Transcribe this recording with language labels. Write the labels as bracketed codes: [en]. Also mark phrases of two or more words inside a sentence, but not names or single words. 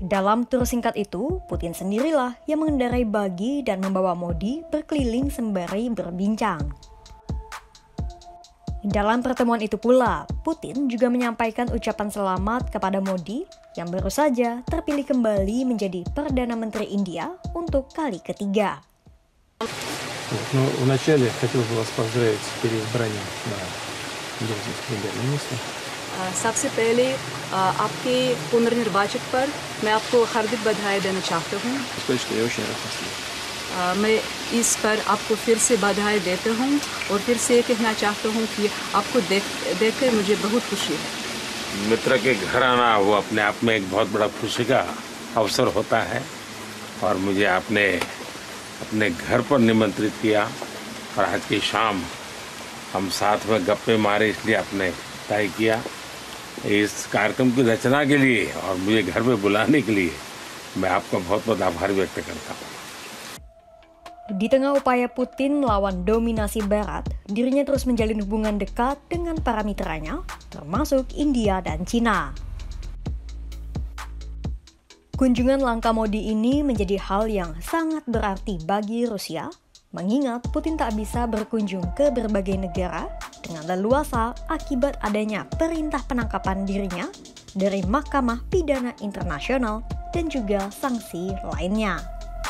[id] Dalam tur singkat itu, Putin sendirilah yang mengendarai bagi dan membawa Modi berkeliling sembari berbincang. Dalam pertemuan itu pula, Putin juga menyampaikan ucapan selamat kepada Modi yang baru saja terpilih kembali menjadi Perdana Menteri India untuk kali ketiga. [ru] Вначале хотел бы вас поздравить с переизбранием на должность премьер-министра. [hi] सबसे पहले आपके पुनर्निर्वाचित पर मैं आपको हार्दिक बधाई देना चाहता हूँ। Сказать, что я очень рад вас. मैं इस पर आपको फिर से बधाई देता हूँ और फिर से कहना चाहता हूँ कि आपको देखकर मुझे बहुत खुशी है। मित्र के घर आना वो अपने आप में एक बहुत बड़ा खुशी का अवसर होता है और मुझे आपने अपने घर पर निमंत्रित किया और आज की शाम हम साथ में गप्पे मारे इसलिए आपने तय किया। इस कार्यक्रम की रचना के लिए और मुझे घर पे बुलाने के लिए मैं आपका बहुत बहुत आभार व्यक्त करता हूँ। [id] Di tengah upaya Putin melawan dominasi Barat, dirinya terus menjalin hubungan dekat dengan para mitranya, termasuk India dan Cina. Kunjungan langka Modi ini menjadi hal yang sangat berarti bagi Rusia, mengingat Putin tak bisa berkunjung ke berbagai negara dengan leluasa akibat adanya perintah penangkapan dirinya dari Mahkamah Pidana Internasional dan juga sanksi lainnya.